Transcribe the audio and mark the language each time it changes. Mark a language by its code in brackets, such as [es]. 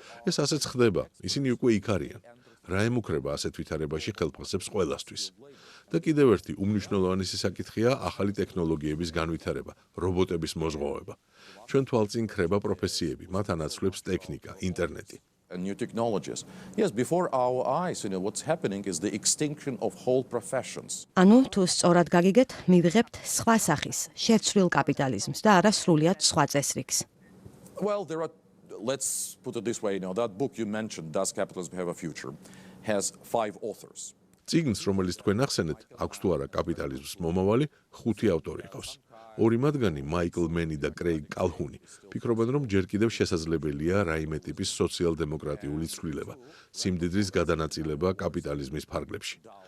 [ka] ეს ასეც ხდება, ისინი უკვე იქ არიან. რა ემუქრება ასეთ ვითარებაში ხელფასებს ყველასთვის? და კიდევ ერთი უმნიშვნელოვანესი საკითხია ახალი ტექნოლოგიების განვითარება, რობოტების მოზღვავება. ჩვენ თვალწინ ქრება პროფესიები, მათ ანაცვლებს ტექნიკა, ინტერნეტი. [en] And new technologies. Yes, before our eyes, what's happening is the extinction of whole professions. [ka] ანუ თუ სწორად გაგიგეთ, მივიღებთ სხვა სახის, შეცვლილ კაპიტალიზმს და არა სრულიად სხვა წესრიგს. [en] Well, let's put it this way, that book you mentioned, Does Capitalism Have a Future, has 5 authors. [ka] წიგნს, რომელიც თქვენ ახსენეთ, აქვს თუ არა კაპიტალიზმს მომავალი, 5 ავტორი ყავს. ორი მათგანი, მაიკლ მენი და კრეიგ კალჰუნი, ფიქრობენ, რომ ჯერ კიდევ შესაძლებელია რაიმე ტიპის სოციალ-დემოკრატიული ცვლილება, სიმდიდრის გადანაწილება კაპიტალიზმის ფარგლებში.